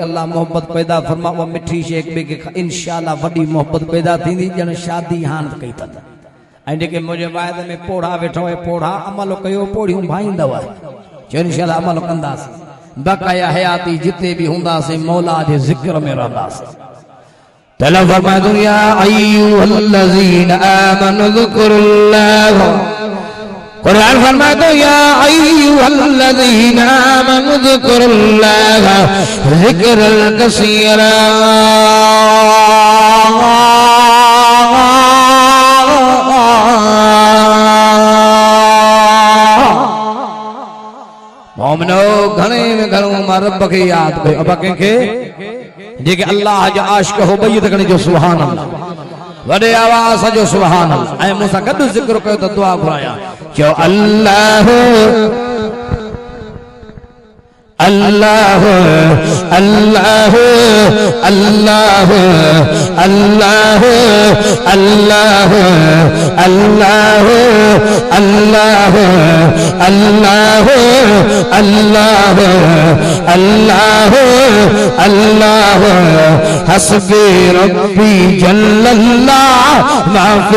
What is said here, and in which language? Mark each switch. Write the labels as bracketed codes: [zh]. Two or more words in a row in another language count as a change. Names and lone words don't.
[sd] अल्लाह मोहब्बत पैदा फरमा, वो मिठी शे ॿिए खे इंशाअल्लाह वॾी मोहब्बत पैदा थींदी, ॼण शादी हान कई अथनि। ऐं जेके मुंहिंजे वाइदे में पोढ़ा वेठो आहे, पोढ़ा अमल कयो, पोढ़ियूं भाईंदव, चयो इंशाअल्लाह अमल कंदासीं, बक़ाया हयाती जिते भी हूंदासीं मौला जे ज़िक्र में रहंदासीं। तला फरमायो [ar] يا أيها الذين آمنوا اذكروا الله, [ur] कुरान फरमाता [ar] يا أيها الذين آمنوا اذكروا الله ذكرا كثيرا. [sd] मोमिनो घणे में घणो मां रब खे याद कयो। अब कंहिंखे जेके अल्लाह जा आशिक़ हो ॿई त जो [ar] سبحان الله, [sd] वॾे आवाज़ जो [ar] سبحان الله. [sd] ऐं मूंसां गॾु ज़िक्र कयो त दुआ घुराया, चयो [ar] الله الله الله الله الله الله الله الله الله الله الله الله حسبي ربي جل الله ما في